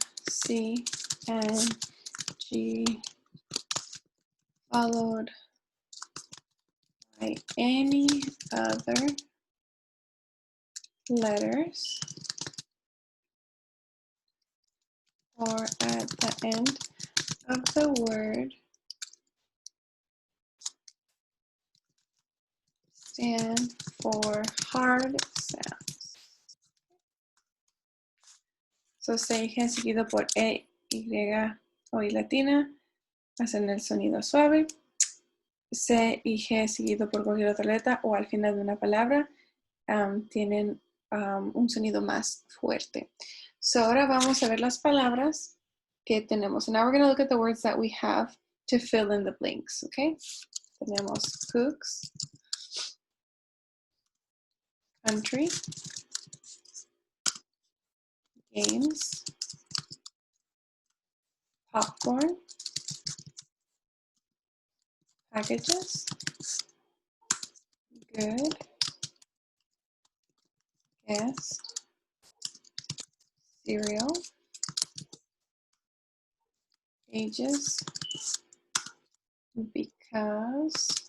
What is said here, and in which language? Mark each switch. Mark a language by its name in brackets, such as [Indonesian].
[English] C and G followed by any other letters or at the end of the word stand for hard sounds. [Spanish] So se dije seguido por E, Y o I latina, hacen el sonido suave. C y G seguido por cualquier otra letra o al final de una palabra tienen un sonido más fuerte. So ahora vamos a ver las palabras que tenemos. [English] And now we're going to look at the words that we have to fill in the blanks, okay? [Spanish] Tenemos cooks, country, [English] games, popcorn, packages, good, guest, cereal, ages, because,